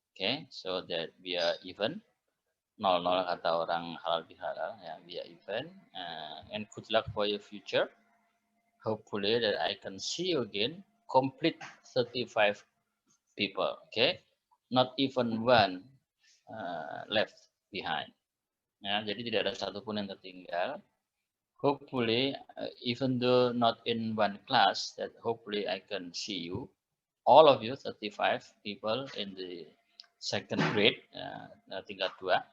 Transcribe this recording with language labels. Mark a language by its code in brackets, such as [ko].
[en] Okay, so that we are even. 0-0 [id] kata orang halal bihalal, ya, [en] we are even. And good luck for your future. Hopefully that I can see you again. Complete 35 people. Okay, not even one left behind. [id] Ya, jadi tidak ada satupun yang tertinggal. [en] Hopefully, even though not in one class, that hopefully I can see you, all of you, 35 people in the second grade, [id] tingkat 2.